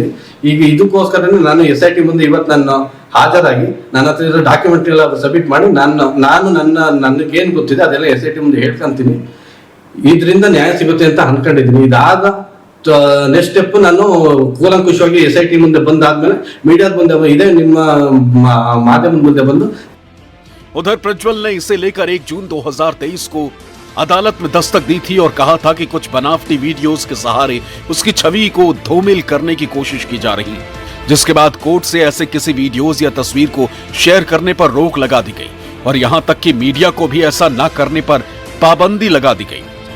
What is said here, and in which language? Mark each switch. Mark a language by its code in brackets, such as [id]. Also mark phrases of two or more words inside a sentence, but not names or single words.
[kn] ಈಗ ಇದಕ್ಕೋಸ್ಕರನೇ ನಾನು SIT ಮುಂದೆ ಇವತ್ತು ನಾನು ಹಾಜರಾಗಿ ನನ್ನ ಹತ್ರ ಇರೋ ಡಾಕ್ಯುಮೆಂಟ್ ಎಲ್ಲ ಸಬ್ಮಿಟ್ ಮಾಡಿ ನಾನು ನನಗೇನು ಗೊತ್ತಿದೆ ಅದೆಲ್ಲ SIT ಮುಂದೆ ಹೇಳ್ಕೊಂತೀನಿ. ಇದರಿಂದ ನ್ಯಾಯ ಸಿಗುತ್ತೆ ಅಂತ ಅನ್ಕೊಂಡಿದ್ದೀನಿ. ಇದಾದ [en] next step [kn] ನಾನು ಕೂಲಂಕುಷವಾಗಿ SIT ಮುಂದೆ ಬಂದಾದ್ಮೇಲೆ ಮೀಡಿಯಾದ ಮುಂದೆ ಇದೇ ನಿಮ್ಮ ಮಾಧ್ಯಮದ ಮುಂದೆ ಬಂದು. [hi] उधर प्रज्वल ने इसे लेकर 1 जून 2023 को अदालत में दस्तक दी थी और कहा था कि कुछ बनावटी वीडियोस के सहारे उसकी छवि को धूमिल करने की कोशिश की जा रही है, जिसके बाद कोर्ट से ऐसे किसी वीडियोस या तस्वीर को शेयर करने पर रोक लगा दी गई और यहां तक कि मीडिया को भी ऐसा न करने पर पाबंदी लगा दी गई।